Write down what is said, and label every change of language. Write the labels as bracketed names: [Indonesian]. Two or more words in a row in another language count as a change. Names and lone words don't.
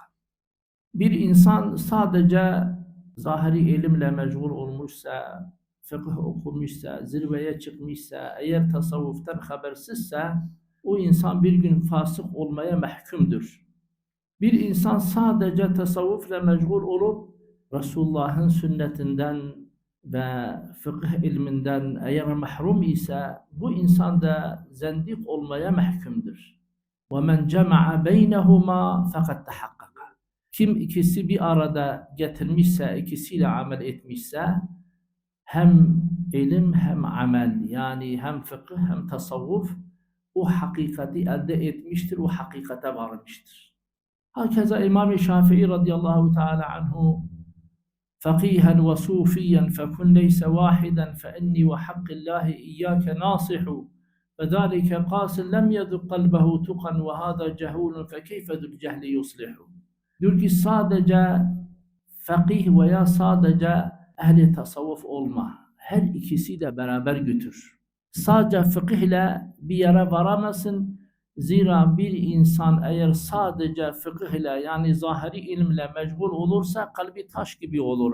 [Turkish] Bir insan sadece zahiri ilimle meşgul olmuşsa, fıkıh okumuşsa, zirveye çıkmışsa, eğer tasavvuftan habersizse o insan bir gün fasık olmaya mahkumdur. Bir insan sadece tasavvufla meşgul olup Resulullah'ın sünnetinden ve fıkıh ilminden eğer mahrum ise bu insan da zendik olmaya mahkumdur. [Arabic] وَمَنْ جَمَعَ بَيْنَهُمَا فَقَدْ تَحَقَّقَ. [Turkish] Kim ikisi bir arada getirmişse, ikisiyle amel etmişse hem ilim hem amel, yani hem fıkıh hem tasavvuf o hakikati elde etmiştir, o hakikate varmıştır. Hakeza İmam-ı Şafii [Arabic] رضي الله تعالى عنه فقيها وصوفيا فكن ليس واحدا فإني وحق الله إياك ناصح فذلك قاس لم يذق قلبه تقا وهذا جهول فكيف ذو الجهل يصلح. [Turkish] Diyor ki sadece fakih veya sadece ehli tasavvuf olma. Her ikisi de beraber götür. Sadece fıkıh ile bir yere varamazsın. Zira bir insan eğer sadece fıkıh ile yani zahiri ilimle meşgul olursa kalbi taş gibi olur.